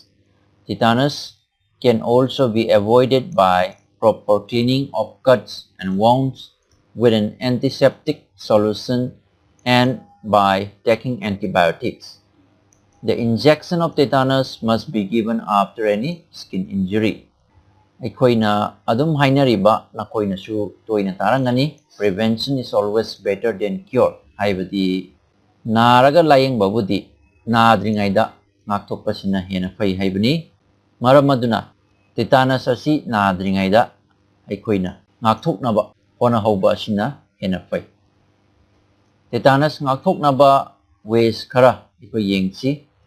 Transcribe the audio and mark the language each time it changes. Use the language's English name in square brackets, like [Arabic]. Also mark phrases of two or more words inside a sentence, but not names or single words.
[English] Tetanus can also be avoided by proper cleaning of cuts and wounds with an antiseptic solution and by taking antibiotics. The injection of tetanus must be given after any skin injury. [Manipuri] Aikoina adum hainariba nakoina su toina tarangani, [English] prevention is always better than cure. [Manipuri] Haibadi naraga layeng babudi nadringaida ngakthokpasina hena fai haibani. Maram aduna tetanus asi nadringaida aikoina ngakthoknaba honahauba asina hena fai. Tetanus ngakthoknaba ways khara ikoi yengsi.